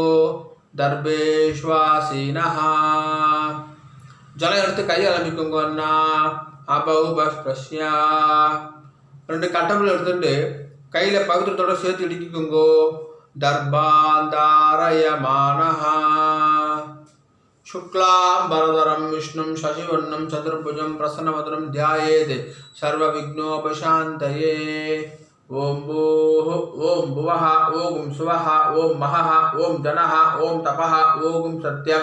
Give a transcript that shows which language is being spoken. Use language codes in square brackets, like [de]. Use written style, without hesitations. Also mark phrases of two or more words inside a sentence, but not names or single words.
[ta] தர்பேஷ்வாசீனஹா. ஜலம் எடுத்து கை அலம்பிக்கோங்க அண்ணா. [sa] அபௌபஸ்பிரஸ்யா. [ta] 2 கட்டம்புல எடுத்துட்டு கையில் பவித்திரத்தோட சேர்த்து இடிக்கோங்கோ. [sa] தர்பாந்தாரயமானஹா. शुक्लांबरधरं विष्णुं शशिवर्णं चतुर्भुजं प्रसन्नवदनं ध्यायेत् सर्वविघ्नोपशान्तये. ओम भूः ओम भुवः ओम सुवः ओम महः ओम जनः ओम तपः ओम सत्यम्.